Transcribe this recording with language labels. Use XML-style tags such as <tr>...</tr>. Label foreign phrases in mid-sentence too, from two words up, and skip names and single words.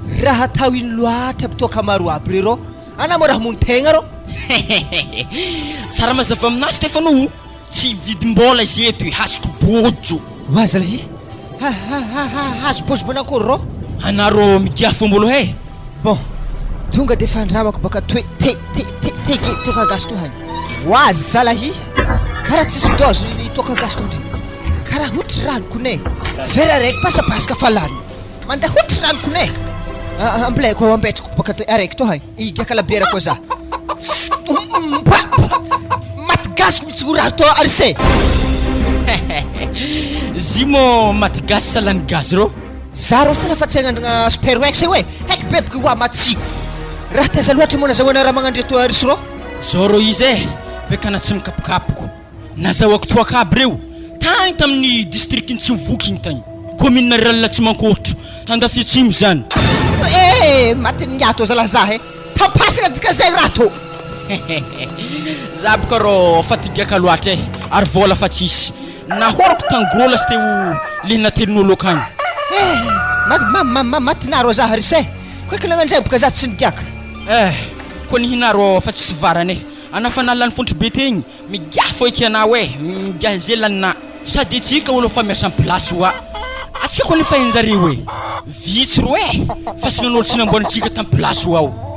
<mg>Raha atao ino loatra aby toaka maro aby re rô? Ana mo raha mony tegna rô? Sara mazava aminazy Stefano. Tsy vidim-bola izy eto, hasiko bojo. Ho aza lahy. Ha, ha, ha, ha, hazo bojo manakôry rô? Anarô migia fomba aloha e. Bon, tonga de fandramako baka toe-, te-, te-, te-, tege toka gasy to hany. Ho aza lahy. Karaha tsisy dose ny toka gasy to ndry. Karaha hotry rano konay. Vera raiky pasapasaka fa lany. Mandeha hotry rano konay. A-, a-, ambilay koa ambetrako baka toe-, araiky to hany. Iga kalabiera koa za. Maty gasy mihitsy ho raha to arise. Zy mo maty gasy sa lany gasy rô? Za rô tena fa tsy hagnandragna super wax io e. Heky bebaka ho amatsiko. Raha taiza loatra moa nazahoana raha magnandre to arisy rô? Zao rô izy e, beka na tsy mikapokapoko. Nazahoako toaka aby reo. Tany tamin'ny district-n'ny Tsivoky igny tany. Commune-na Ralala Tsimankotro. Tandafy Atsimo zany. Eh, maty niato zalahy za e. Tapasina dika zay raha to. Za boka rô fa tigaka loatra e. Ary vola fa tsisy. Nahorako tany gros lasy teo le natelin'olo akany. Eh, ma-, ma-, ma-, ma-, maty na rô za harisy e. Koa ka nagnandray boka za tsy nigiaka. Eh, koa nihina rô fa tsisy varany e. Ana fa nalany fontry be tegny, migiaha fo eky anao e, migiaha zay lanina. Sady tsika olo fa miasa amin'ny plasy hoa. Atsika koa nefa henjareo e. Vitsy ro e, fa sy nan'olo tsy namboarintsika tamin'ny plasy hoa ao.</mg>